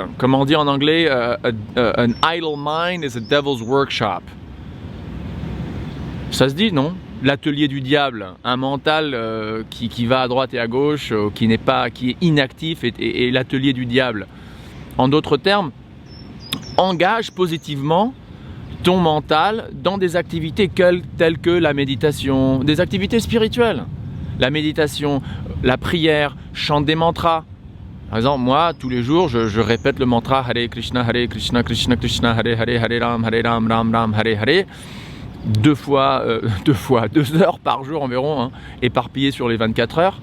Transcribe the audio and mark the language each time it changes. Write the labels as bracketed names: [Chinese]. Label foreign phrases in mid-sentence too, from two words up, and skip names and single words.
[French] Comme on dit en anglais, [English] an idle mind is a devil's workshop. [French] Ça se dit, non? L'atelier du diable, un mental qui va à droite et à gauche, qui est inactif, est l'atelier du diable. En d'autres termes, engage positivement ton mental dans des activités telles que la méditation, des activités spirituelles. La méditation, la prière, chante des mantras. Par exemple, moi, tous les jours, je répète le mantra [Sanskrit] Hare Krishna, Krishna Krishna, Hare Hare, Hare Ram, Ram Ram, Hare Hare. [French] 2 heures par jour environ, hein, éparpillées sur les 24 heures.